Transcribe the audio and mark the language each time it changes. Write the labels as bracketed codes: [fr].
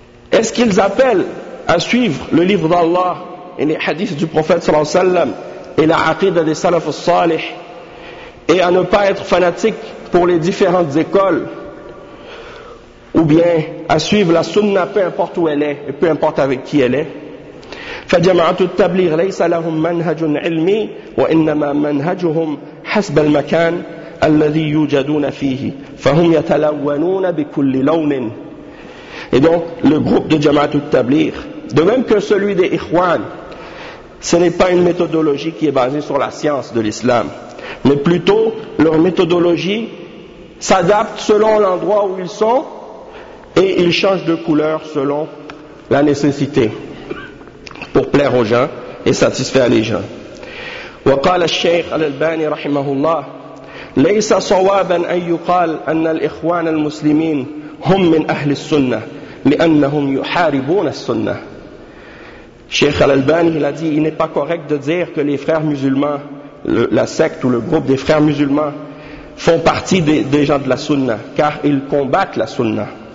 [fr] Est-ce qu'ils appellent à suivre le livre d'Allah et les hadiths du prophète sallallahu alayhi wa sallam et la aqida des salaf al-salih et à ne pas être fanatiques pour les différentes écoles, ou bien à suivre la sunna peu importe où elle est et peu importe avec qui elle est? [ar] فجماعات التبليغ ليس لهم منهج علمي وإنما منهجهم حسب المكان الذي يوجدون فيه فهم يتلونون بكل لون. [fr] Et donc, le groupe de Jamaatut Tabligh, de même que celui des Ikhwan, ce n'est pas une méthodologie qui est basée sur la science de l'islam, mais plutôt leur méthodologie s'adapte selon l'endroit où ils sont et ils changent de couleur selon la nécessité pour plaire aux gens et satisfaire les gens. [ar] وقال الشيخ الألباني رحمه الله ليس صوابا أن يقال أن الإخوان المسلمين هم من أهل السنة لأنهم يحاربون السنة. [fr] Cheikh Al-Albani, il a dit, il n'est pas correct de dire que les frères musulmans, la secte ou le groupe des frères musulmans font partie des gens de la sunna, car ils combattent la sunna.